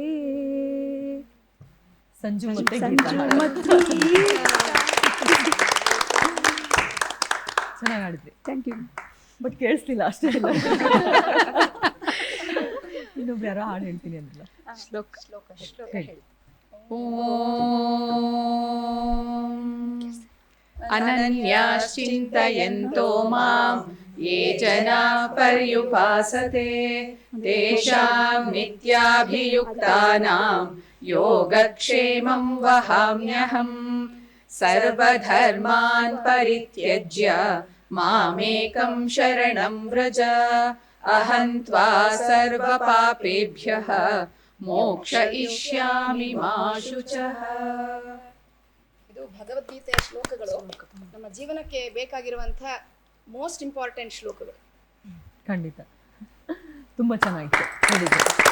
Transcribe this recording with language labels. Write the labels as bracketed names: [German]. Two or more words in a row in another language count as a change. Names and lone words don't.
[Kannada] ಸಂಜು ಮತ್ತೆ ಚೆನ್ನಾಗಿ ಆಡಿದ್ರಿ. [English] thank you. [Kannada] ಬಟ್ ಕೇಳಿಸ್ಲಿಲ್ಲ ಅಷ್ಟೇ. ಇನ್ನೊಬ್ರು ಯಾರೋ ಹಾಡು ಹೇಳ್ತೀನಿ ಅಂದ್ರಲ್ಲ. [Sanskrit] ಅನನ್ಯಾಶ್ಚಿಂತಯಂತೋ ಮಾಂ ಯೇ ಜನಾ ಪರ್ಯುಪಾಸತೆ ತೇಷಾಂ ನಿತ್ಯಾಭಿಯುಕ್ತಾನಾಂ ಯೋಗಕ್ಷೇಮಂ ವಹಾಮ್ಯಹಂ ಸರ್ವಧರ್ಮಾನ್ ಪರಿತ್ಯಜ್ಯ ಮಾಮೇಕಂ ಶರಣಂ ವ್ರಜ ಅಹಂ ತ್ವಾ ಸರ್ವಪಾಪೇಭ್ಯಃ ಮೋಕ್ಷಯಿಷ್ಯಾಮಿ ಮಾ ಶುಚಃ. [Kannada] ಇದು ಭಗವದ್ಗೀತೆಯ ಶ್ಲೋಕಗಳು, ನಮ್ಮ ಜೀವನಕ್ಕೆ ಬೇಕಾಗಿರುವಂಥ [English] most important [Kannada] ಶ್ಲೋಕಗಳು. ಖಂಡಿತ ತುಂಬ ಚೆನ್ನಾಗಿತ್ತು ಹೇಳಿದ್ರು.